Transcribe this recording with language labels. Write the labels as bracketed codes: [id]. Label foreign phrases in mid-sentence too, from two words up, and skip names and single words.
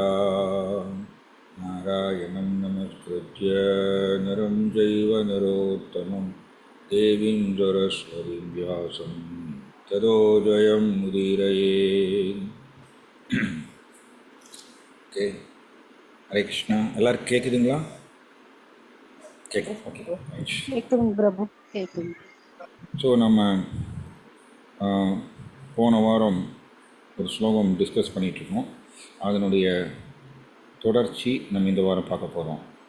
[sa] नारायणं नमस्कृत्य नरं चैव नरोत्तमम् देवीं सरस्वतीं व्यासं ततो जयमुदीरयेत्. [en] Okay. Hare Krishna. [ta] எல்லாரும் கேட்குதுங்களா? கேட்கும். ஓகே. கேக்குதுங்க பிரபு, கேக்குது. ஸோ நம்ம போன வாரம் ஒரு ஸ்லோகம் டிஸ்கஸ் பண்ணிகிட்ருக்கோம். அதனுடைய தொடர்ச்சி நம்ம இந்த வாரம் பார்க்க போகிறோம்.